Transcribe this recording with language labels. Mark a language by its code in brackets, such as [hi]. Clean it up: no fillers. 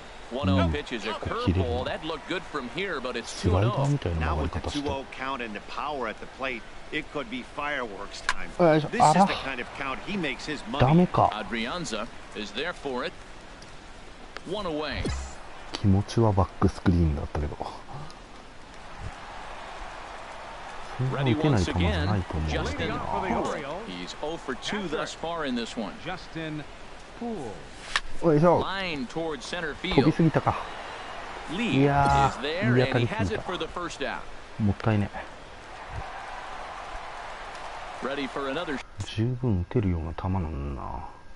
[en] 1-0 pitch is a curveball. That looked good from here, but it's 2-0. Now with the 2-0 count and the power at the plate, it could be fireworks time. This is the kind of count he makes his money. Adrianza is there for it. 1 away. [ja] 気持ちはバックスクリーンだったけど。 [en] Ready once again. Justin Poo. He's 0 for 2 thus far in this one. Justin Poo. Line towards center field. Lee is there, and he has it for the first out. [ja] もったいね。 [en] Ready for another. [ja] 十分打てるような球なんだな。